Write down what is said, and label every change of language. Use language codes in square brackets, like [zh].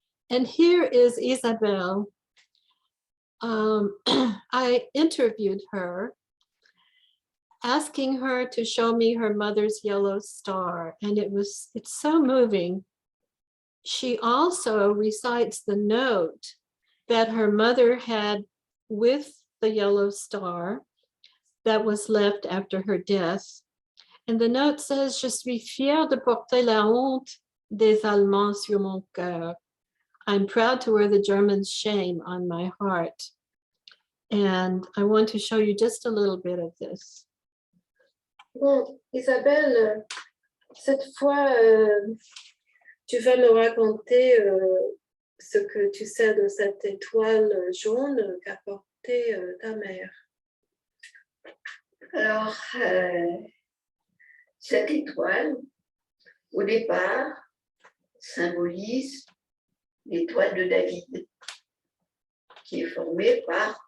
[en] And here is Isabelle. I interviewed her, asking her to show me her mother's yellow star, and it's so moving. She also recites the note that her mother had with the yellow star that was left after her death. And the note says, [fr] "Je suis fière de porter la honte des Allemands sur mon cœur. [en] I'm proud to wear the Germans' shame on my heart." And I want to show you just a little bit of this. [fr] Bon, Isabelle, cette fois, tu vas me raconter ce que tu sais de cette étoile jaune qu'a portée ta mère. Alors, cette étoile, au départ, symbolise l'étoile de David, qui est formée par